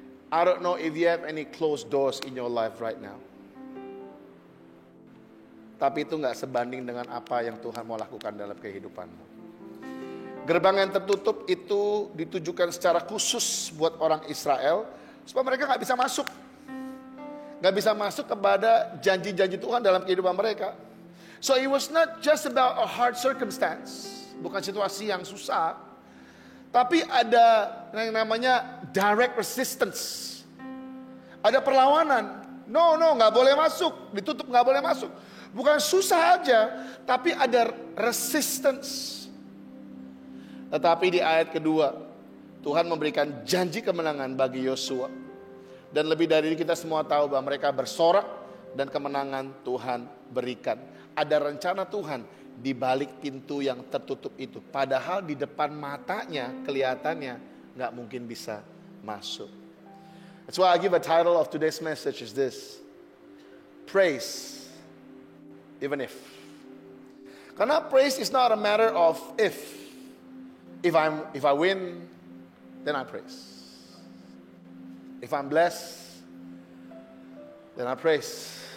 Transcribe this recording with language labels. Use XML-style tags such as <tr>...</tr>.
<en>I don't know if you have any closed doors in your life right now.</en> <id>Tapi itu gak sebanding dengan apa yang Tuhan mau lakukan dalam kehidupanmu. Gerbang yang tertutup itu ditujukan secara khusus buat orang Israel, supaya mereka gak bisa masuk. Gak bisa masuk kepada janji-janji Tuhan dalam kehidupan mereka.</id> <en>So it was not just about a hard circumstance.</en> <id>Bukan situasi yang susah. Tapi ada yang namanya</id> <en>direct resistance.</en> <id>Ada perlawanan. No, gak boleh masuk. Ditutup, gak boleh masuk. Bukan susah aja, tapi ada resistance. Tetapi di ayat kedua, Tuhan memberikan janji kemenangan bagi Yosua. Dan lebih dari itu kita semua tahu bahwa mereka bersorak dan kemenangan Tuhan berikan. Ada rencana Tuhan di balik pintu yang tertutup itu. Padahal di depan matanya kelihatannya gak mungkin bisa masuk.</id> <en>That's why I give a title of today's message is this. Praise, even if.</en> <id>Karena</id> <en>praise is not a matter of if. If I win, then I praise. If I'm blessed, then I praise.</en>